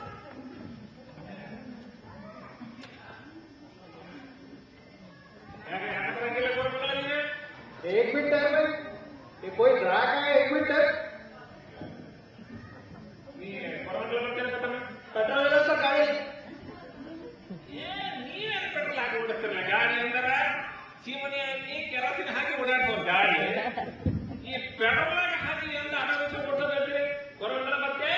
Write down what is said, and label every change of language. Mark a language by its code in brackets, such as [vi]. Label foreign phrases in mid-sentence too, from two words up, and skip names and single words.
[kn] ಯಾಕೆ ಬರಂಗಿಲ್ಲ ಬರೋಣ ನೀನು? [hi] एक मिनट है भाई, ये कोई ग्राहक है, एक मिनट है. [kn] ನೀ ಬರೋಣ ಬರ್ತೀನ ತಮ್ಮ? पेट्रोल ಇಲ್ಲ ಸರ್ ಗಾಡಿ. ನೀವೇನು ಪೆಟ್ರೋಲ್ ಹಾಕಿ ಓಡಿಸ್ತಿರಲ್ಲ ಗಾಡಿ ಅಂದ್ರೆ ಸೀಮನೆ ಹಾಕಿ ಕೆರೋಸಿನ್ ಹಾಕಿ ಓಡಾಡ್ಬೋದು ಗಾಡಿ. ಈ ಪೆಟ್ರೋಲ್ ಹಾಕಿ ಅಂತ ಆಟೋ ರಿಕ್ಷಾ ಕೊಡ್ಸೋದ್ರಿ ಬರೋಣ ಮತ್ತೆ.